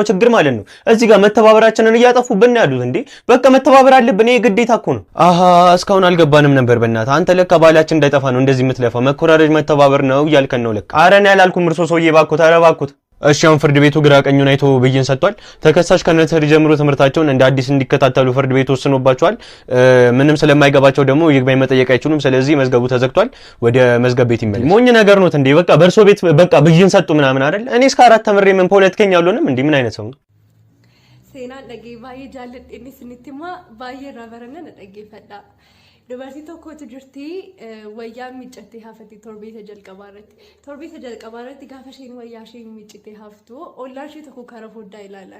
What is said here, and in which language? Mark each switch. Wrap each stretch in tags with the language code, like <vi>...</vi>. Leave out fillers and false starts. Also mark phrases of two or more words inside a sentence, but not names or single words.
<am>ችግር ማለት ነው እዚህ ጋር መተባበራችንን እያጠፉብን ያሉት እንዴ። በቃ መተባበር አለብን፣ ይሄ ግዴታ እኮ ነው። አሃ እስካሁን አልገባንም ነበር። በእናትህ አንተ ለካ ባላችን እንዳይጠፋ ነው እንደዚህ የምትለፋው። መኮራረጅ መተባበር ነው እያልከን ነው ለካ። ኧረ እኔ ያላልኩም እርሶ ሰውዬ ባኩት፣ ኧረ ባኩት። እሺ አሁን ፍርድ ቤቱ ግራ ቀኙን አይቶ ብይን ሰጥቷል። ተከሳሽ ከነርሰሪ ጀምሮ ትምህርታቸውን እንደ አዲስ እንዲከታተሉ ፍርድ ቤቱ ወስኖባቸዋል። ምንም ስለማይገባቸው ደግሞ ይግባኝ መጠየቅ አይችሉም። ስለዚህ መዝገቡ ተዘግቷል። ወደ መዝገብ ቤት ይመለስ። ሞኝ ነገር ነው እንዴ? በቃ በእርሶ ቤት በቃ ብይን ሰጡ ምናምን አይደል? እኔ እስከ 4 ተምሬ ምን ፖለቲከኛ አልሆንም እንዴ? ምን አይነት ሰው ነው?</am> <om>Seenaan dhagee baay'ee jaalladheenis isinitti himaa baay'ee irraa baranna na dhaggeeffadha. Dubartii tokkotu jirti wayyaa miiccattee hafti torbeeta jalqabaa irratti gaafa isheen wayyaa ishee miiccitee haftu ollaan ishee tokko karaa foddaa ilaalan.</om>